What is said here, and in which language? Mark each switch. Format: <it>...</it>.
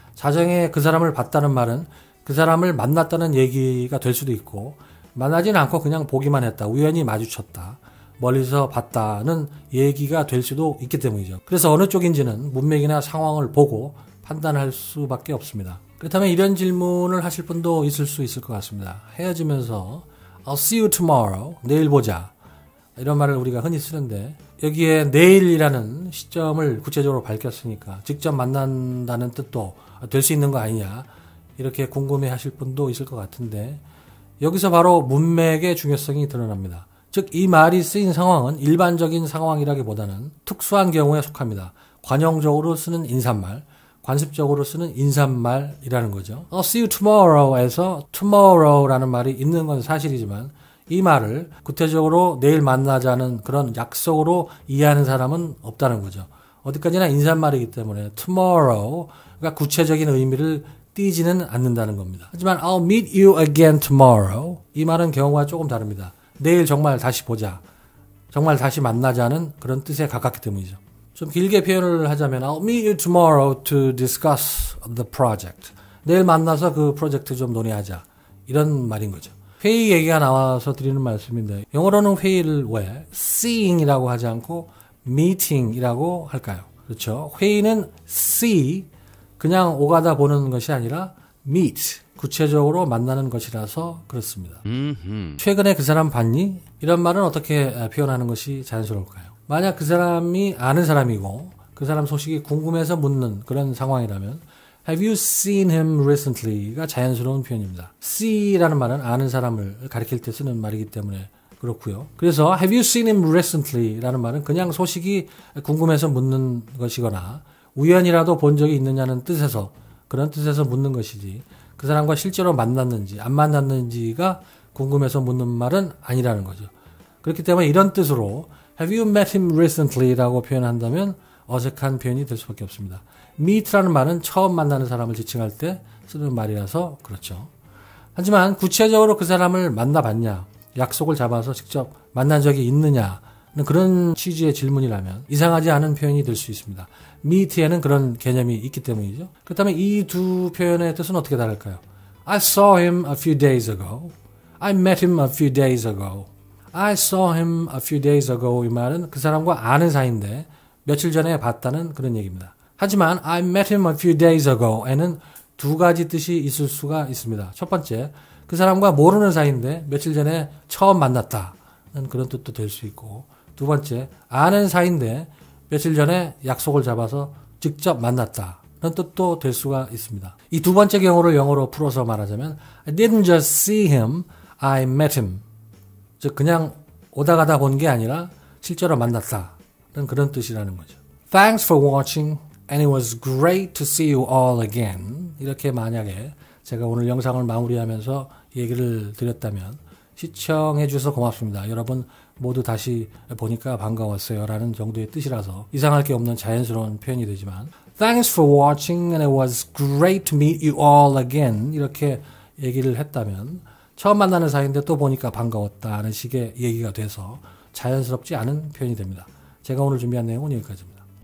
<ko>자정에 그 사람을 봤다는 말은 그 사람을 만났다는 얘기가 될 수도 있고 만나지는 않고 그냥 보기만 했다. 우연히 마주쳤다. 멀리서 봤다는 얘기가 될 수도 있기 때문이죠. 그래서 어느 쪽인지는 문맥이나 상황을 보고 판단할 수밖에 없습니다. 그렇다면 이런 질문을 하실 분도 있을 수 있을 것 같습니다. 헤어지면서</ko> <en>I'll see you tomorrow.</en> <ko>내일 보자. 이런 말을 우리가 흔히 쓰는데 여기에 내일이라는 시점을 구체적으로 밝혔으니까 직접 만난다는 뜻도 될 수 있는 거 아니냐 이렇게 궁금해 하실 분도 있을 것 같은데 여기서 바로 문맥의 중요성이 드러납니다. 즉 이 말이 쓰인 상황은 일반적인 상황이라기보다는 특수한 경우에 속합니다. 관용적으로 쓰는 인사말, 관습적으로 쓰는 인사말이라는 거죠.</ko> <en>I'll see you tomorrow</en> <ko>에서 tomorrow라는 말이 있는 건 사실이지만 이 말을 구체적으로 내일 만나자는 그런 약속으로 이해하는 사람은 없다는 거죠. 어디까지나 인사말이기 때문에 tomorrow가 구체적인 의미를 띠지는 않는다는 겁니다. 하지만</ko> <en>I'll meet you again tomorrow</en> <ko>이 말은 경우가 조금 다릅니다. 내일 정말 다시 보자. 정말 다시 만나자는 그런 뜻에 가깝기 때문이죠. 좀 길게 표현을 하자면</ko> <en>I'll meet you tomorrow to discuss the project.</en> <ko>내일 만나서 그 프로젝트 좀 논의하자. 이런 말인 거죠. 회의 얘기가 나와서 드리는 말씀인데 영어로는 회의를 왜 seeing이라고 하지 않고 meeting이라고 할까요? 그렇죠. 회의는 see 그냥 오가다 보는 것이 아니라 meet 구체적으로 만나는 것이라서 그렇습니다. 최근에 그 사람 봤니? 이런 말은 어떻게 표현하는 것이 자연스러울까요? 만약 그 사람이 아는 사람이고 그 사람 소식이 궁금해서 묻는 그런 상황이라면</ko> <en>Have you seen him recently</en> <ko>가 자연스러운 표현입니다. see라는 말은 아는 사람을 가리킬 때 쓰는 말이기 때문에 그렇고요. 그래서</ko> <en>Have you seen him recently</en> <ko>라는 말은 그냥 소식이 궁금해서 묻는 것이거나 우연이라도 본 적이 있느냐는 뜻에서 그런 뜻에서 묻는 것이지 그 사람과 실제로 만났는지 안 만났는지가 궁금해서 묻는 말은 아니라는 거죠. 그렇기 때문에 이런 뜻으로</ko> <en>Have you met him recently?</en> <ko>라고 표현한다면 어색한 표현이 될 수밖에 없습니다. meet라는 말은 처음 만나는 사람을 지칭할 때 쓰는 말이라서 그렇죠. 하지만 구체적으로 그 사람을 만나봤냐, 약속을 잡아서 직접 만난 적이 있느냐는 그런 취지의 질문이라면 이상하지 않은 표현이 될 수 있습니다. meet에는 그런 개념이 있기 때문이죠. 그렇다면 이 두 표현의 뜻은 어떻게 다를까요?</ko> <en>I saw him a few days ago. I met him a few days ago. I saw him a few days ago</en> <ko>이 말은 그 사람과 아는 사이인데 며칠 전에 봤다는 그런 얘기입니다. 하지만</ko> <en>I met him a few days ago</en> <ko>에는 두 가지 뜻이 있을 수가 있습니다. 첫 번째, 그 사람과 모르는 사이인데 며칠 전에 처음 만났다는 그런 뜻도 될 수 있고, 두 번째, 아는 사이인데 며칠 전에 약속을 잡아서 직접 만났다는 뜻도 될 수가 있습니다. 이 두 번째 경우를 영어로 풀어서 말하자면</ko> <en>I didn't just see him, I met him.</en> <ko>즉 그냥 오다 가다 본 게 아니라 실제로 만났다는 그런 뜻이라는 거죠.</ko> <en>Thanks for watching and it was great to see you all again.</en> <ko>이렇게 만약에 제가 오늘 영상을 마무리하면서 얘기를 드렸다면 시청해 주셔서 고맙습니다. 여러분 모두 다시 보니까 반가웠어요 라는 정도의 뜻이라서 이상할 게 없는 자연스러운 표현이 되지만</ko> <en>Thanks for watching and it was great to meet you all again</en> <ko>이렇게 얘기를 했다면 처음 만나는 사이인데 또 보니까 반가웠다는 식의 얘기가 돼서 자연스럽지 않은 표현이 됩니다. 제가 오늘 준비한 내용은 여기까지입니다.</ko>